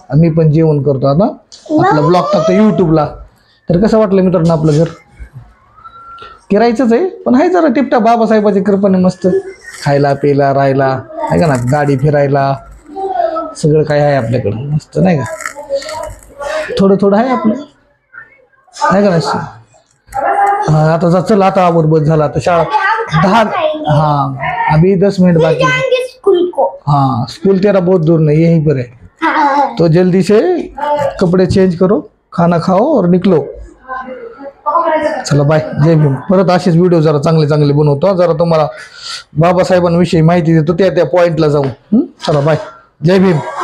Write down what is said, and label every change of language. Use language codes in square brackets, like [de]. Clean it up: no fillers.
[mr] मी पण जेवण करतो आता, आपला ब्लॉग टाकतो युट्यूबला. तर कसं वाटलं मित्रांनो आपलं घर, किरायचंच आहे पण आहे जरा टिपटा बाबासाहेबाची कृपेने मस्त, खायला प्यायला राहायला, आहे का ना, गाडी फिरायला सगळं काय आहे आपल्याकडं मस्त, नाही का. थोडं थोडं आहे आपलं, आहे का नाही. हाँ, आता जा, चल आता आवर, बस झाला आता शाळा 10, हाँ [hi] अभी 10 मिनट बाकी. स्कूल को. हाँ, स्कूल तेरा बहुत दूर नहीं, यहीं पर है. तो जल्दी से कपड़े चेंज करो, खाना खाओ और निकलो. [mr] चला बाय, जय भीम. परत असेच व्हिडिओ जरा चांगले चांगले बनवतो, जरा तुम्हाला बाबासाहेबांविषयी माहिती देतो त्या पॉइंटला जाऊन. चला बाय, जय भीम.